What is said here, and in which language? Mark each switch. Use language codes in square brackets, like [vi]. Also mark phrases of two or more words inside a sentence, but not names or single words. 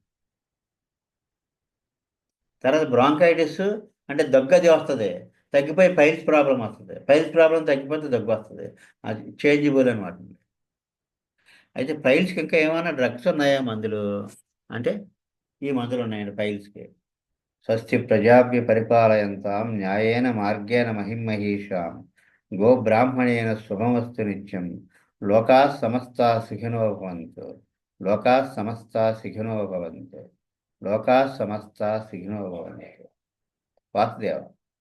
[te] తర్వాత బ్రాంకైటిస్ అంటే దగ్గు అది వస్తుంది, తగ్గిపోయి [en] piles problem [te] వస్తుంది. [en] piles problem [te] తగ్గిపోతే దగ్గు వస్తుంది. అది చేంజబుల్ అనమాట. అయితే పైల్స్కి ఇంకా ఏమైనా డ్రగ్స్ ఉన్నాయా మందులు అంటే ఈ మందులు ఉన్నాయండి పైల్స్కి. [sa] స్వస్తి ప్రజాభ్య పరిపాలయంతాం న్యాయేన మార్గేణ మహిమహీషాం గోబ్రాహ్మణేన శుభమస్తు నిత్యం లోకా సమస్తా సుఖినో భవంతు. లోకా సమస్తా సుఖినో భవంతు. లోకా సమస్తా సుఖినో భవంతు. వాసుదేవ.